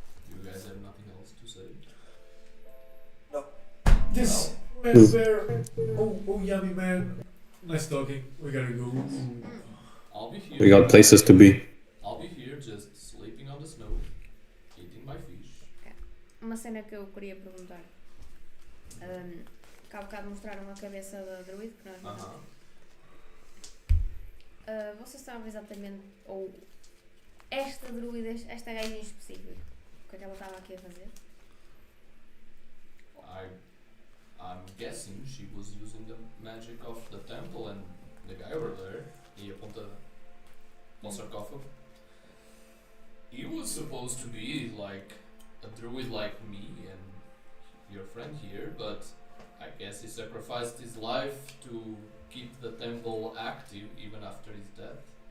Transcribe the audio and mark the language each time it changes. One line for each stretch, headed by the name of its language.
English: You guys have nothing else to say? This man there. Oh, yummy man. Nice talking. We gotta go. I'll be here. We got places to be. I'll be here just sleeping on the snow, eating my fish.
Portuguese: Uma cena que eu queria perguntar. Que há bocado mostraram a cabeça da druid que nós vimos. Vocês sabem exatamente, ou esta druida, esta gaja em específico, o que é que ela estava aqui a fazer?
English: I'm guessing she was using the magic of the temple and the guy over there, he
Portuguese: aponta ao sarcófago.
English: He was supposed to be like a druid like me and your friend here, but I guess he sacrificed his life to keep the temple active even after his death.